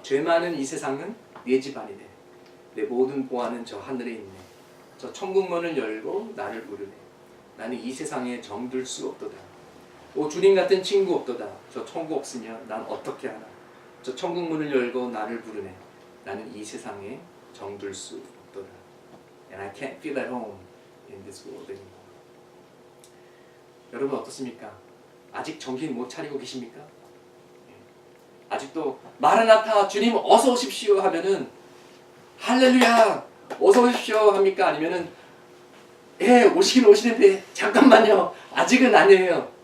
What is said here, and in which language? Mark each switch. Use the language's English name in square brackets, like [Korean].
[Korean] 죄 많은 이 세상은 내 집 아니네. 내 모든 보화는 저 하늘에 있네. 저 천국문을 열고 나를 부르네. 나는 이 세상에 정들 수 없도다. 오 주님 같은 친구 없도다. 저 천국 없으면 난 어떻게 하나. 저 천국문을 열고 나를 부르네. 나는 이 세상에 정들 수 없도다. [English] And I can't feel at home in this world anymore. [Korean] 여러분 어떻습니까? 아직 정신 못 차리고 계십니까? 아직도 마라나타 주님 어서 오십시오 하면은 할렐루야 어서 오십시오 합니까? 아니면은 오시긴 오시는데 잠깐만요 아직은 아니에요.